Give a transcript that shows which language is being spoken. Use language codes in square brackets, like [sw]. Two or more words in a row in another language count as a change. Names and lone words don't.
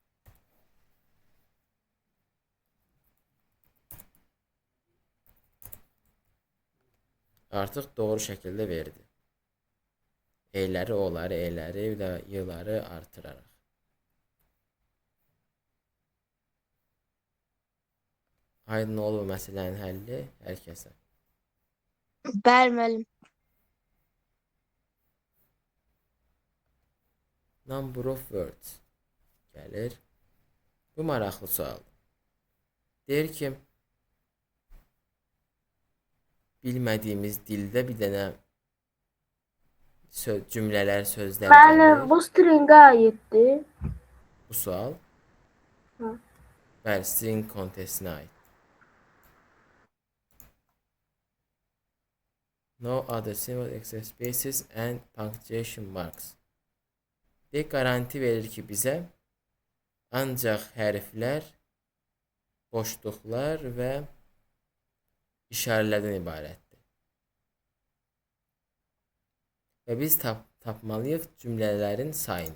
[az] Artıq doğru şəkildə verdi. E'ləri, o'ları, e'ləri, bir də y'ları artıraraq. Aydın olub məsələnin həlli hər kəsə. Bəli müəllim. [en] Number of words gəlir. [az] Bu maraqlı sual. Deyir ki, bilmədiyimiz dildə bir dənə cümlələr, sözlər Müəllim, gəlir. bu stringə aiddir. Bu sual. Hı. Bəli, [en] string kontestinə [az] aid. [en] No other symbol except spaces and punctuation marks. [az] Bir garanti verir ki bizə ancaq hərflər, boşluqlar və işarələrdən ibarətdir. Və biz tapmalıyıq cümlələrin sayını.